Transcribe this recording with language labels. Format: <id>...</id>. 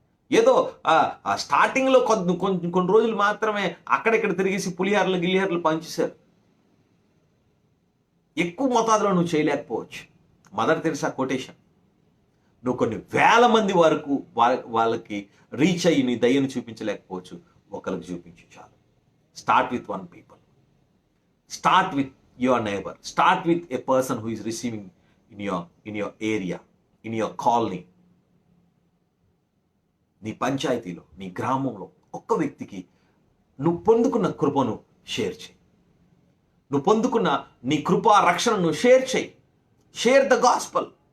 <te>ఏదో స్టార్టింగ్లో కొన్ని రోజులు మాత్రమే అక్కడెక్కడ తిరిగేసి గిలిహార్లు పంచేశారు. ఎక్కువ మోతాదులో నువ్వు చేయలేకపోవచ్చు. Mother Teresa quotation. నువ్వు కొన్ని వేల మంది వరకు వాళ్ళకి రీచ్ అయ్యి నీ దయ్యను చూపించలేకపోవచ్చు. ఒకరికి చూపించు చాలు.</te> <en>Start with 1 people. Start with your neighbor. Start with a person who is receiving in your area, in your colony.</en> <te>నీ పంచాయతీలో, నీ గ్రామంలో ఒక్క వ్యక్తికి నువ్వు పొందుకున్న కృపను షేర్ చేయి. నువ్వు పొందుకున్న నీ కృపా రక్షణను షేర్ చేయి.</te> <en>Share the gospel.</en>